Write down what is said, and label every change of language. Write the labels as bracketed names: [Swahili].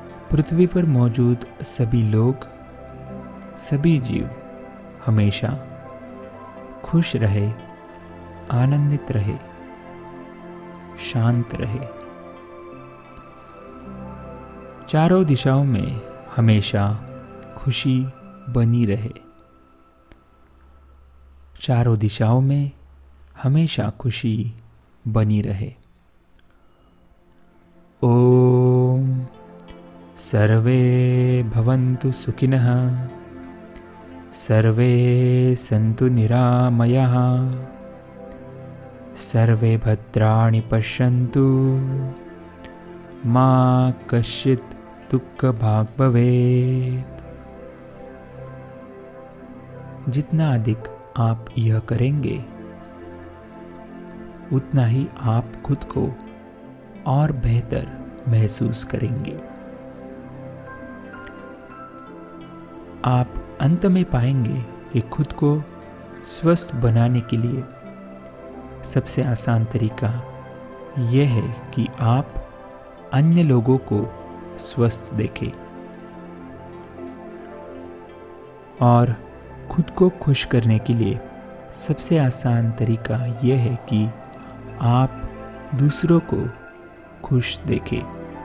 [Hindi] पृथ्वी पर मौजूद सभी लोग, सभी जीव हमेशा खुश रहे, आनंदित रहे, शांत रहे। चारों दिशाओं में हमेशा खुशी बनी रहे। चारों दिशाओं में हमेशा खुशी बनी रहे। [Sanskrit] ओम सर्वे भवन्तु सुखिनः, सर्वे सन्तु निरामयाः, सर्वे भद्राणि पश्यन्तु, मा कश्चित् दुःखभाग् भवेत्। [Hindi] जितना अधिक आप यह करेंगे उतना ही आप खुद को और बेहतर महसूस करेंगे। आप अंत में पाएंगे कि खुद को स्वस्थ बनाने के लिए सबसे आसान तरीका यह है कि आप अन्य लोगों को स्वस्थ देखें और खुद को खुश करने के लिए सबसे आसान तरीका यह है कि आप दूसरों को खुश देखें।